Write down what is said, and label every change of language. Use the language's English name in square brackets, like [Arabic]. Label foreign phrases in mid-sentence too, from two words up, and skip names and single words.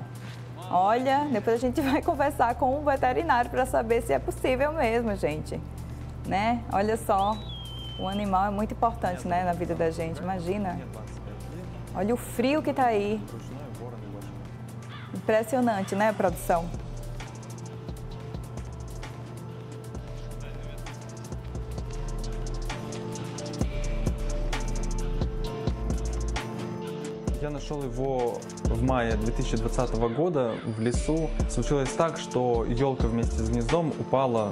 [Portuguese] Olha, depois a gente vai conversar com um veterinário para saber se é possível mesmo, gente. Né? Olha só, o animal é muito importante, né, na vida da gente, imagina. Olha o frio que está aí. Impressionante, né, produção? [Russian] Я нашел его в мае 2020 года в лесу. Случилось так, что елка вместе с гнездом упала.